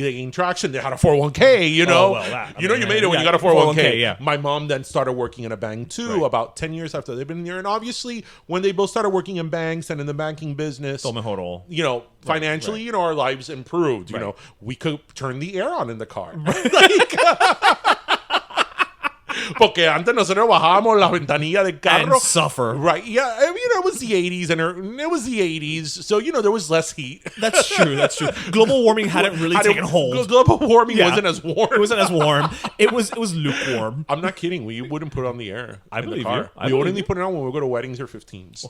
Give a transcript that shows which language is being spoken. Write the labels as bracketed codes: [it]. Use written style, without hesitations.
[en] They gained traction. They had a 401k, you made it when you got a 401k. Yeah. My mom then started working in a bank too, about 10 years after they've been there. And obviously, when they both started working in banks and in the banking business, financially, our lives improved. We could turn the air on in the car. [es] Porque antes nosotros bajábamos la ventanilla del carro. [en] And suffer. Right. Yeah. I mean, it was the 80s and it was the 80s. So, there was less heat. That's true. Global warming hadn't really taken hold. Global warming wasn't as warm. It wasn't as warm. It was lukewarm. I'm not kidding. We wouldn't put it on the air. I believe you. We would only put it on when we go to weddings or 15s.